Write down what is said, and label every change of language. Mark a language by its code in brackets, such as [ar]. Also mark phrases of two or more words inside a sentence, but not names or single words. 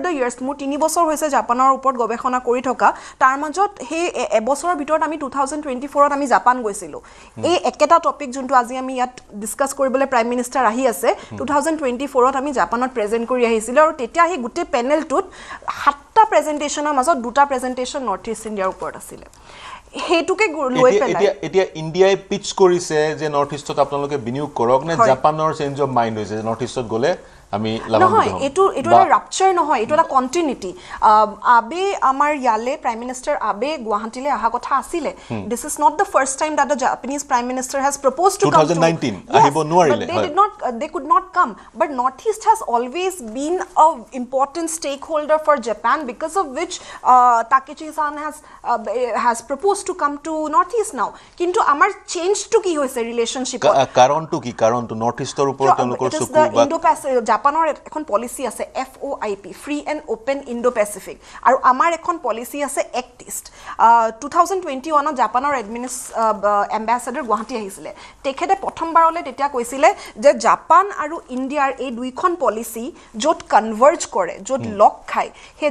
[en] the years [as] মোৰ 3 বছৰ হৈছে জাপানৰ ওপৰত গৱেষণা কৰি থকা তাৰ মাজত সেই এবছৰৰ ভিতৰত আমি 2024ত আমি জাপান গৈছিল এই একেটা টপিক যোনটো আজি আমি ইয়াত ডিসকাস কৰিবলৈ [en] prime minister [as] আহি আছে 2024ত আমি জাপানত প্ৰেজেন্ট কৰি আহিছিল আৰু তেতিয়া এই গুটে পেনেলটোত 7টা প্ৰেজেন্টেচনৰ মাজত 2টা প্ৰেজেন্টেচন নৰ্থ ইষ্ট ইণ্ডিয়াৰ ওপৰত আছিল হেতুকে লৈ পেলাই এতিয়া ইণ্ডিয়াই পিচ কৰিছে যে নৰ্থ ইষ্টত আপোনালোকে বিনিয়োগ কৰক নে জাপানৰ [en] change of mind [as] হৈছে নৰ্থ ইষ্টত গলে আমি লাভান্বিত হম এটো এটা ৰাপচাৰ নহয় এটো এটা কন্টিনিউটি আবে আমাৰ ইয়ালে [en] prime minister [as] আবে গুৱাহাটীলে অহা কথা আছিলে [en] this is not the first time that the Japanese prime minister has proposed to come to [as] 2019 আহিব নোৱাৰিলে [en] they could not come but Northeast has always been a important stakeholder for Japan because of which Takechi-san has proposed to come to Northeast now [as] কিন্তু আমাৰ [en] change to [as] কি হৈছে [en] ৰিলেশনশিপ [as] কাৰণটো কি কাৰণটো নৰ্থইষ্টৰ ওপৰত তেওঁলোকৰ চকু বা ইণ্ডো-পেচিফিক জাপানৰ এখন পলিচি আছে FOIP ফ্ৰী এণ্ড ওপেন ইণ্ডো-পেচিফিক আৰু আমাৰ এখন পলিচি আছে এক্ট ইষ্ট 2021 জাপানৰ এম্বাসেডৰ গুৱাহাটী আহিছিলে তেখেতে প্ৰথমবাৰলৈ তেতিয়া কৈছিলে যে জাপান আৰু ইণ্ডিয়াৰ এই দুইখন পলিচি য'ত কনভাৰ্জ কৰে য'ত লক খায় সেই